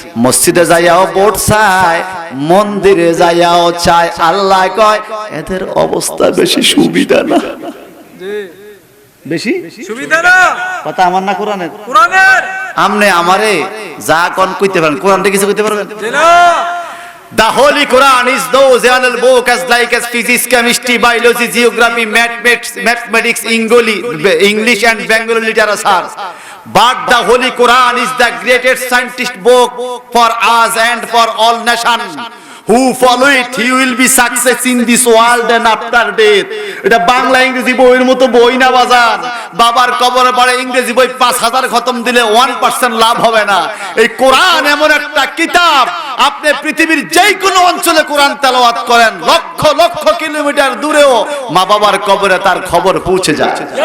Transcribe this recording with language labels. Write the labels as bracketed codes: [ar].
[bn] মসজিদে যাইয়াও ভোট চায়, মন্দিরে যাইয়াও চায়। আল্লাহ কয় এদের অবস্থা বেশি সুবিধা না। জি। বেশি সুবিধা না। কথা আমার না কোরআনের? কোরআনের। আমনে আমারে যা কোন কইতে পারেন, কোরআনটা কিছু কইতে পারবেন? জি না। [en] The Holy Quran is those journal book as like as physics, chemistry, biology, geography, mathematics, English and Bengali literature. But the Holy Quran is the greatest scientist book for us and for all nations. Who follow it, he will be success in this world and after death. [bn] এটা বাংলা ইংরেজি বইয়ের মতো বই না বাজার। বাবার কবরে পড়ে ইংরেজি বই 5000 খতম দিলে 1% লাভ হবে না। এই কোরআন এমন একটা কিতাব, আপনি পৃথিবীর যে কোনো অঞ্চলে কোরআন তেলাওয়াত করেন, লক্ষ লক্ষ কিলোমিটার দূরেও মা বাবার কবরে তার খবর পৌঁছে যায়।